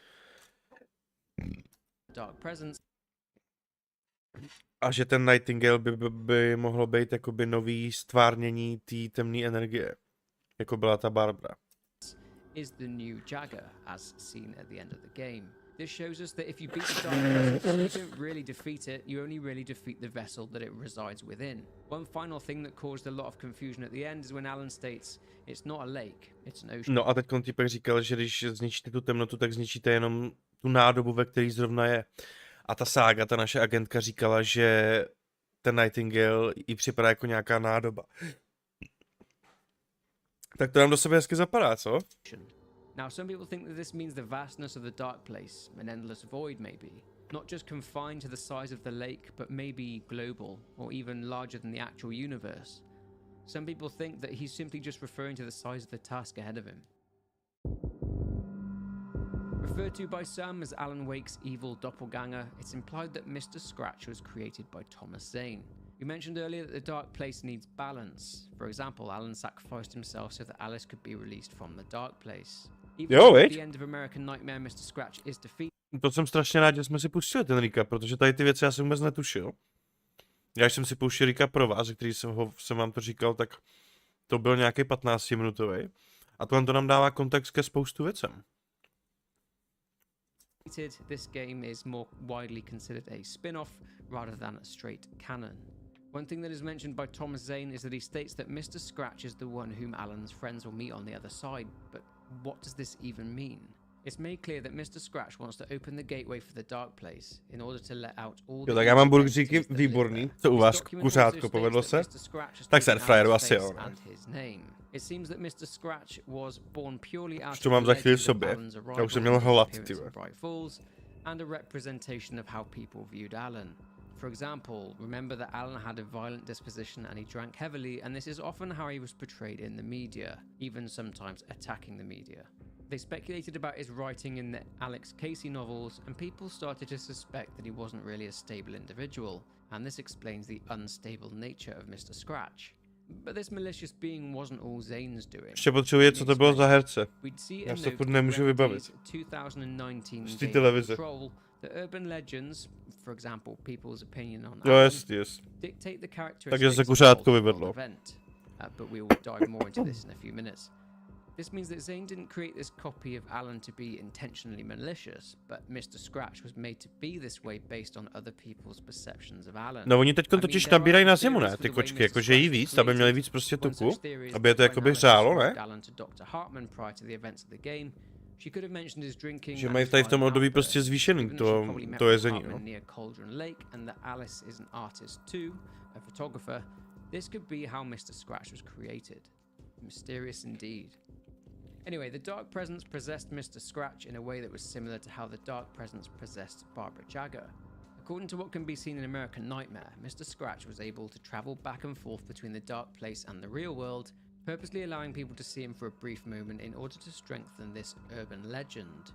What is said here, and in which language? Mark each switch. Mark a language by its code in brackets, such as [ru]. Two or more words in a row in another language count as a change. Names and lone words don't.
[cs] A že ten Nightingale by mohlo být jakoby nový stvárnění té temné energie, jako byla ta Barbara. [en] Is the new Jagger, as seen at the end of the game. This shows us that if you beat the dark presence, you don't really defeat it, you only really defeat the vessel that it resides within. One final thing that caused a lot of confusion at the end is when Alan states it's not a lake, it's an ocean. [cs] No a teď týpek říkal, že když zničíte tu temnotu, tak zničíte jenom tu nádobu, ve které zrovna je. A ta Sága, ta naše agentka, říkala, že ten Nightingale jí připadá jako nějaká nádoba. Tak to nám do sebe hezky zapadá, co? [en] Now, some people think that this means the vastness of the dark place, an endless void maybe. Not just confined to the size of the lake, but maybe global, or even larger than the actual universe. Some people think that he's simply just referring to the size of the task ahead of him. Referred to by some as Alan Wake's evil doppelganger, it's implied that Mr. Scratch was created by Thomas Zane. We mentioned earlier that the dark place needs balance. For example, Alan sacrificed himself so that Alice could be released from the dark place. Even at the end of American Nightmare, Mr. Scratch is defeated. [cs] To jsem strašně rád, že jsme si pustili ten recap, protože tady ty věci já jsem vůbec netušil. Já jsem si pouštěl recap pro vás, který jsem vám to říkal, tak to byl nějaký 15-minutový. A tohle to nám dává kontext ke spoustu věcem. [en] This game is more widely considered a spin-off rather than a straight canon. One thing that is mentioned by Thomas Zane is that he states that Mr. Scratch is the one whom Alan's friends will meet on the other side, but what does this even mean? It's made clear that Mr. Scratch wants to open the gateway for the dark place in order to let out all the... [cs] Jo, tak já mám burgeříky výborný, co u vás kuřátko, povedlo se? Tak se airfryeru asi jo, ne? [en] It seems that Mr. Scratch was born purely out to [cs] mám za chvíli v sobě. Já už jsem měl hlad, ty [en] and a representation of how people viewed Alan. For example, remember that Alan had a violent disposition and he drank heavily, and this is often how he was portrayed in the media, even sometimes attacking the media. They speculated about his writing in the Alex Casey novels, and people started to suspect that he wasn't really a stable individual, and this explains the unstable nature of Mr. Scratch. But this malicious being wasn't all Zane's doing. [cs] Ještě potřebuji, co to bylo za herce. Já se to furt nemůžu vybavit. 2019 z té televize. [en] The urban legends, for example, people's opinion on Alan, dictate the characteristics [cs] takže se kuřátko vyvedlo. [en] But we will dive more into this in a few minutes. This means that Zane didn't create this copy of Alan to be intentionally malicious, but Mr. Scratch was made to be this way based on other people's perceptions of Alan. [cs] No oni teď totiž nabírají na zimu, ne? Ty kočky, jakože jí víc, aby měli víc prostě tuku, aby je to jakoby hřálo, ne? Že mají tady v tom období prostě zvýšený to jezení, no. [en] This could be how Mr. Scratch was created. Mysterious indeed. Anyway, the dark presence possessed Mr. Scratch in a way that was similar to how the dark presence possessed Barbara Jagger. According to what can be seen in American Nightmare, Mr. Scratch was able to travel back and forth between the dark place and the real world purposely allowing people to see him for a brief moment in order to strengthen this urban legend.